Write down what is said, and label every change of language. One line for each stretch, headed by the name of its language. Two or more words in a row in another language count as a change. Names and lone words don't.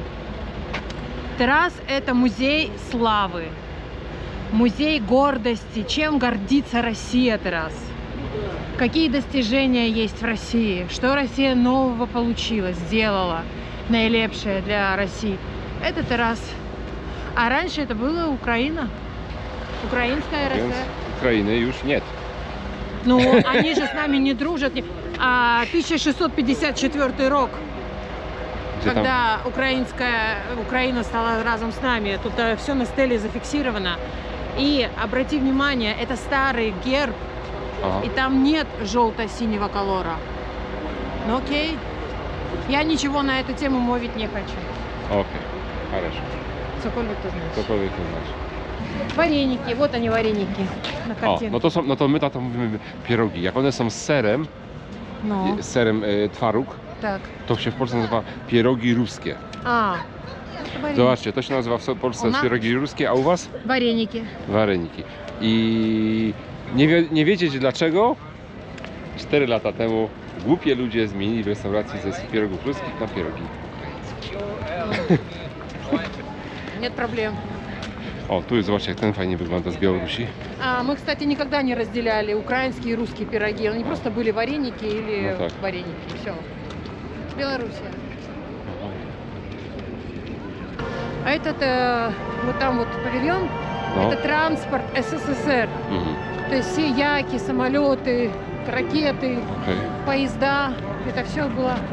Russian: Террас – это музей славы, музей гордости. Чем гордится Россия, Террас? Какие достижения есть в России? Что Россия нового получила, сделала наилепшее для России? Это Террас. А раньше это была Украина. Украинская
Polish: Więc
Russian: РСР.
Polish: Ukrainy już nie.
Russian: Ну, они же с нами не дружат. 1654 рок,
Polish: Gdzie tam?
Russian: когда Украина стала разом с нами. Тут все на стеле зафиксировано. И обрати внимание, это старый герб, Ага. и там нет желто-синего колора. Ну окей. Я ничего на эту тему мовить не хочу. Okej, хорошо. Сколько ты знаешь?
Polish: Cokolwiek to znaczy.
Russian: Вареники, вот они вареники на
Polish: O,
Russian: картинке.
Polish: no to my tato mówimy pierogi. Jak one są z serem,
Russian: Ну,
Polish: twaróg,
Russian: так.
Polish: to się w Polsce nazywa pierogi ruskie.
Russian: Это вареники.
Polish: Zobaczcie, to się nazywa w Polsce Ona? pierogi ruskie, a u was?
Russian: Вареники.
Polish: Wareniki. I nie wiedzieć dlaczego 4 lata temu głupie ludzie zmienili w restauracji ze pierogów ruskich na pierogi.
Russian: Нет проблем.
Polish: O, tu jest, zobaczcie, jak ten fajnie wygląda z Białorusi.
Russian: Мы, кстати, никогда не разделяли украинские и русские пироги. Они просто были вареники или Ну так. вареники. Все. Белоруссия. А этот, вот там вот павильон,
Polish: No.
Russian: это транспорт СССР. Mhm. То есть все яки, самолеты, ракеты,
Polish: Okej.
Russian: поезда. Это все было.